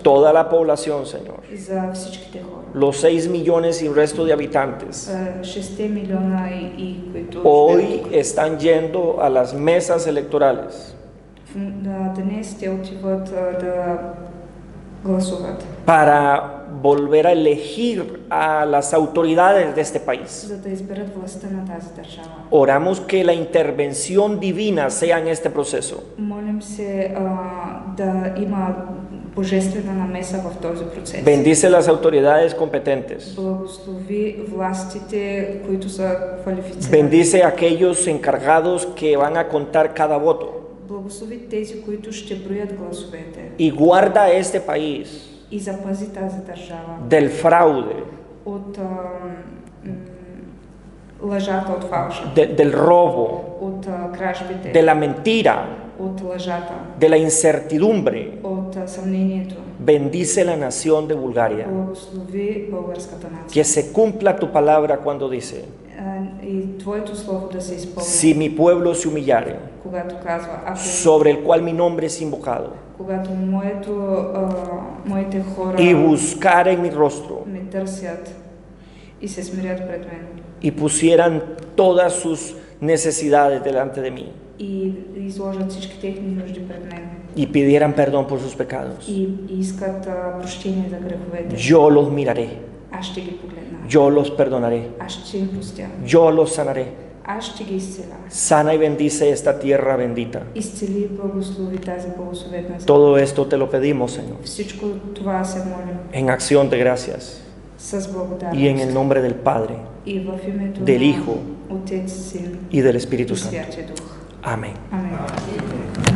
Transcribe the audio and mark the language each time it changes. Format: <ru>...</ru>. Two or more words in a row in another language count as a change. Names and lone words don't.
<es>toda la población, Señor,</es> <bg>и за всичките хора.</bg> <es>los 6 millones y resto de habitantes.</es> <bg>6 милиона и които</bg> <es>Hoy están yendo a las mesas electorales</es> <bg>днес те отиват да гласуват,</bg> <es>para volver a elegir a las autoridades de este país.</es> <bg>за да изберат властта на тази държава.</bg> <es>Oramos que la intervención divina sea en este proceso.</es> <bg>Молим се да има божествена намеса в този процес.</bg> <es>Bendice las autoridades competentes.</es> <bg>Благослови властите, които са квалифицирани.</bg> <es>Bendice a aquellos encargados que van a contar cada voto.</es> <bg>Благослови тези, които ще броят гласовете.</bg> <es>Y guarda este país</es> <bg>И запази тази държава</bg> <es>del fraude,</es> <bg>от лъжата, от фалша,</bg> <es>del robo,</es> <bg>от кражбите,</bg> <es>de la mentira,</es> <bg>от лъжата,</bg> <es>de la incertidumbre.</es> <bg>от съмнението.</bg> <es>Bendice la nación de Bulgaria.</es> <bg>Благослови българската нация.</bg> <es>Que se cumpla tu palabra cuando dice,</es> <bg>И Твоето слово да се изпълни.</bg> <es>si mi pueblo se humillare,</es> <bg>Когато казва, ако</bg> <es>sobre el cual mi nombre es invocado,</es> <bg>когато моите хора</bg> <es>y buscaren mi rostro,</es> <bg>ме търсят и се смирят пред мен</bg> <es>y pusieran todas sus necesidades delante de mí,</es> <bg>и изложат всички техни нужди пред мен</bg> <es>y pidieran perdón por sus pecados,</es> <bg>и искат прощение за греховете,</bg> <es>yo los miraré,</es> <bg>аз ще ги погледна,</bg> <es>yo los perdonaré,</es> <bg>аз ще им простя,</bg> <es>yo los sanaré.</es> <bg>аз ще ги изцеля.</bg> <es>Sana y bendice esta tierra bendita.</es> <bg>Изцели и благослови тази благословена земя.</bg> <es>Todo esto te lo pedimos, Señor,</es> <bg>Всичко това се молим</bg> <es>en acción de gracias</es> <bg>с благодарност</bg> <es>y en el nombre del Padre,</es> <bg>и в името</bg> <es>del</es> <bg>на</bg> <es>Hijo</es> <bg>Отец, Син</bg> <es>y del Espíritu</es> <bg>и</bg> <es>Santo.</es> <bg>Святия Дух.</bg> <es>Amén.</es> <bg>Амин.</bg>